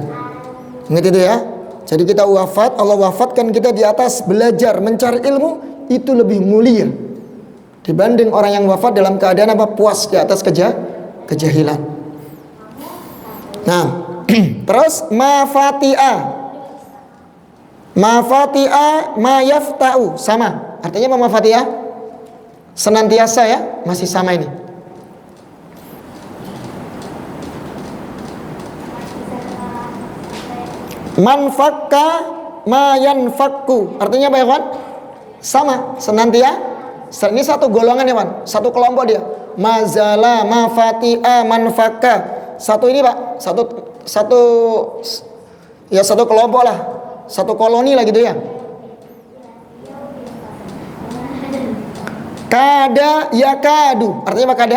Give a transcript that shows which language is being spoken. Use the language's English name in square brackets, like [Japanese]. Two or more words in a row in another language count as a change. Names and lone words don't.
[Indonesian] Ingat itu ya. Jadi kita wafat, Allah wafatkan kita di atas belajar mencari ilmu, itu lebih mulia dibanding orang yang wafat dalam keadaan apa? Puas di atas kejahilan. Nah, terus [Arabic] ما فتئ ما يفتأ [Indonesian] sama. Artinya apa mafati'a? Senantiasa ya, masih sama ini. [Arabic] ما انفك ما ينفك. [Indonesian] Artinya apa ya kawan? Sama, senantiasa. Ini satu golongan ya kawan, satu kelompok dia. [Arabic] ما زال ما فتئ ما انفك. [Indonesian] Satu ini Pak, satu kelompok lah, satu koloni lah gitu ya. [Arabic] كاد يكاد. [Indonesian] Artinya apa kada?